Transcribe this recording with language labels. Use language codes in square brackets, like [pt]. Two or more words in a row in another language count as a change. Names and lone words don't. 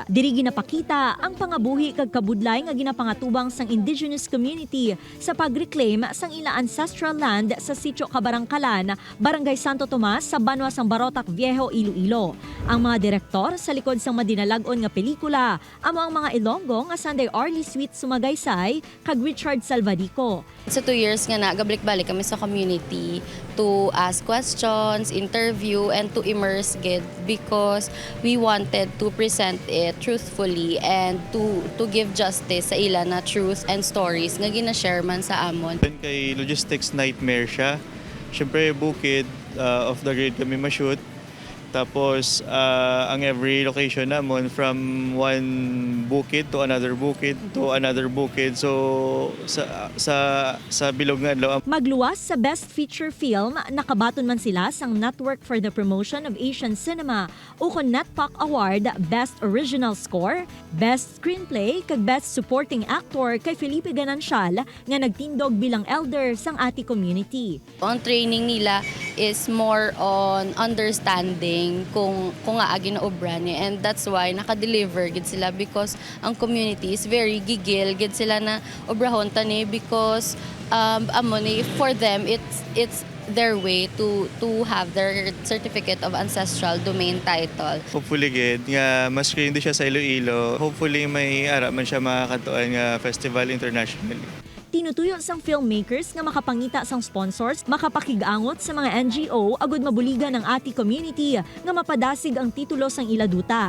[hil] Diri ginapakita ang pangabuhi kag kabudlay nga ginapangatubang sang [en] indigenous community [hil] sa pag-reclaim sang ila [en] ancestral land [hil] sa Sitio Cabarangcalan, Barangay Santo Tomas sa Banwa sang Barotac Viejo, Iloilo. Ang mga direktor sa likod sang madinalagon nga pelikula amo ang mga Ilonggo nga Sunday Arlie Sweet Sumagaysay kag Richard Salvadico. [en] Sa 2 years [hil] nga na, gabalik-balik kami sa [en] community to ask questions, interview, and to immerse gid because we wanted to present it truthfully and to give justice [hil] sa ila na [en] truth and stories [hil] nga gina-share man sa amon. Kay [en] logistics nightmare [hil] siya. Siyempre bukid, [en] off the grid [hil] kami ma-shoot. Tapos ang [en] every location namon from one bukid to another bukid to another bukid. [hil] So sa bilog nga adlaw. Magluwas sa Best Feature Film, nakabaton man sila sang Network for the Promotion of Asian Cinema o NETPAC Award, Best Original Score, Best Screenplay kag Best Supporting Actor kay Felipe Ganancial nga nagtindog bilang elder sang ati community. Ang training nila [en] is more on understanding [hil] kung nga ginaobra niya, [en] and that's why [hil] naka-deliver gid sila [en] because ang community is very [hil] gigil gid sila na obrahon tani [en] because for them it's their way to have their certificate of ancestral domain title. [hil] Hopefully gid nga mas screen di siya sa Iloilo. Hopefully may ara man siya makakatuan nga festival internationally. Tinutuyo sang filmmakers nga makapangita sang sponsors, makapakigangot sa mga NGO agud mabuligan ang ati community nga mapadasig ang titulo sang iladuta.